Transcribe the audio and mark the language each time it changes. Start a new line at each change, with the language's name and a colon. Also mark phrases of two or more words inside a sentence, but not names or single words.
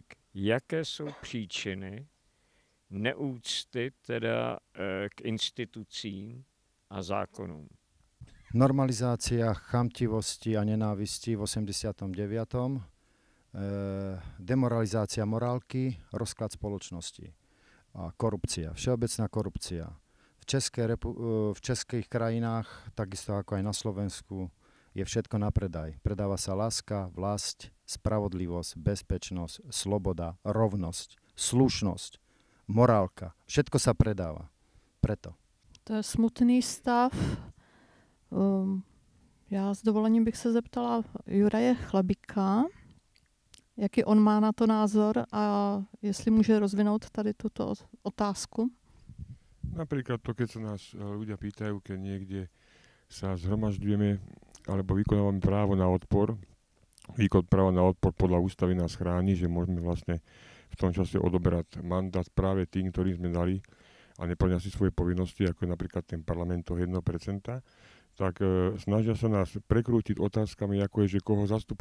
Czech: Jaké jsou příčiny neúcty teda k institucím a zákonům?
Slovak: Normalizácia chamtivosti a nenávisti v 89. Demoralizácia morálky, rozklad spoločnosti a korupcia, všeobecná korupcia. V českých krajinách, takisto ako aj na Slovensku, je všetko na predaj. Predáva sa láska, vlasť, spravodlivosť, bezpečnosť, sloboda, rovnosť, slušnosť, morálka. Všetko sa predáva. Preto. To je smutný stav.
Czech: Já s dovolením bych se zeptala Juraje Chlebika, jaký on má na to názor a jestli může rozvinout tady tuto otázku.
Slovak: Napríklad to, keď sa nás ľudia pýtajú, keď niekde sa zhromažďujeme alebo vykonávame právo na odpor. Výkon práva na odpor podľa ústavy nás chráni, že môžeme vlastne v tom čase odoberať mandát práve tým, ktorým sme dali a neplnia si svoje povinnosti, ako je napríklad ten parlament toho 1%, tak snažia sa nás prekrútiť otázkami, ako je, že koho zastupujete.